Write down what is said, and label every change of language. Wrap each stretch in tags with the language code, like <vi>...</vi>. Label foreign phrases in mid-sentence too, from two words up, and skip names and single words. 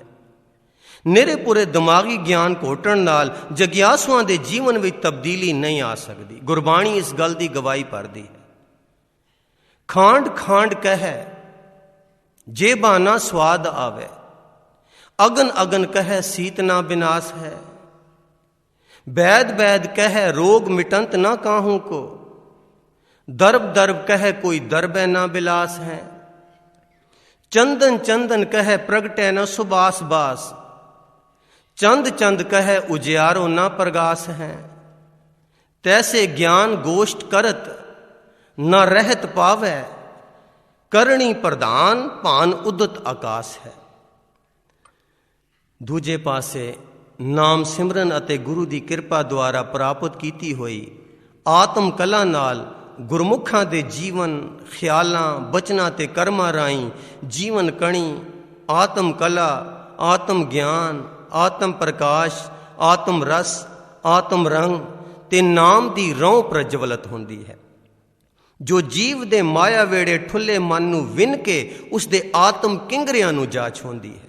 <pa>ਨਿਰੇ ਪੂਰੇ ਦਿਮਾਗੀ ਗਿਆਨ ਘੋਟਣ ਨਾਲ ਜਗਿਆਸੂਆਂ ਦੇ ਜੀਵਨ ਵਿੱਚ ਤਬਦੀਲੀ ਨਹੀਂ ਆ ਸਕਦੀ। ਗੁਰਬਾਣੀ ਇਸ ਗੱਲ ਦੀ ਗਵਾਹੀ ਭਰਦੀ ਹੈ। ਖਾਂਡ ਖਾਂਡ ਕਹਿ ਜੇ ਬਾਨਾ ਸਵਾਦ ਆਵੇ, ਅਗਨ ਅਗਨ ਕਹਿ ਸੀਤ ਨਾ ਬਿਨਾਸ਼ ਹੈ। ਬੈਦ ਬੈਦ ਕਹ ਰੋਗ ਮਿਟੰਤ ਨਾ ਕਾਹੂ ਕੋ, ਦਰਬ ਦਰਬ ਕਹ ਕੋਈ ਦਰਬ ਨਾ ਬਿਲਾਸ ਹੈ। ਚੰਦਨ ਚੰਦਨ ਕਹ ਪ੍ਰਗਟੈ ਨ ਸੁਬਾਸ ਬਾਸ, ਚੰਦ ਚੰਦ ਕਹ ਉਜੀਆਰੋ ਨਾ ਪ੍ਰਗਾਸ ਹੈ। ਤੈਸੇ ਗਿਆਨ ਗੋਸ਼ਟ ਕਰਤ ਨ ਰਹਤ ਪਾਵੈ, ਕਰਣੀ ਪ੍ਰਧਾਨ ਭਾਨ ਉਦਤ ਆਕਾਸ਼ ਹੈ। ਦੂਜੇ ਪਾਸੇ ਨਾਮ ਸਿਮਰਨ ਅਤੇ ਗੁਰੂ ਦੀ ਕਿਰਪਾ ਦੁਆਰਾ ਪ੍ਰਾਪਤ ਕੀਤੀ ਹੋਈ ਆਤਮ ਕਲਾ ਨਾਲ ਗੁਰਮੁਖਾਂ ਦੇ ਜੀਵਨ, ਖਿਆਲਾਂ, ਬਚਨਾਂ ਤੇ ਕਰਮਾਂ ਰਾਹੀਂ ਜੀਵਨ ਕਣੀ, ਆਤਮ ਕਲਾ, ਆਤਮ ਗਿਆਨ, ਆਤਮ ਪ੍ਰਕਾਸ਼, ਆਤਮ ਰਸ, ਆਤਮ ਰੰਗ ਤੇ ਨਾਮ ਦੀ ਰੌਂ ਪ੍ਰਜਵਲਿਤ ਹੁੰਦੀ ਹੈ, ਜੋ ਜੀਵ ਦੇ ਮਾਇਆ ਵੇੜੇ ਠੁੱਲੇ ਮਨ ਨੂੰ ਵਿੰਨ ਕੇ ਉਸ ਦੇ ਆਤਮ ਕਿੰਗਰਿਆਂ ਨੂੰ ਜਾ ਛੋਂਦੀ ਹੈ।</pa>